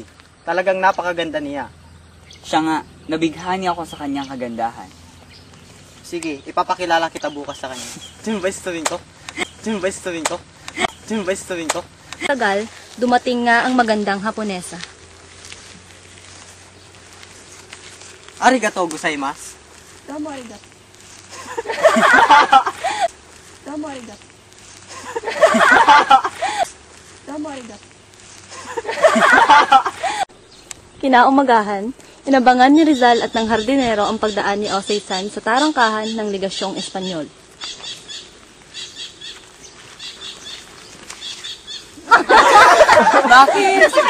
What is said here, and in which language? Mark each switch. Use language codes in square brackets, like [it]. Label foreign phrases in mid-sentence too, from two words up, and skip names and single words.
[tl] Talagang napakaganda niya. Siya nga, nabighani ako sa kanyang kagandahan. Sige, ipapakilala kita bukas sa kanya. Sino ba istuwin ko? Sino ba istuwin ko? Sino ba istuwin ko? Tagal, dumating nga ang magandang Haponesa. [ja] ありがとうございます. どうもありがとう。どうもありがとう. どうもありがとう. [tl] Kinaumagahan, inabangan ni Rizal at ng hardinero ang pagdaan ni Osei-san sa tarangkahan ng Legasyong Espanyol. Bakit?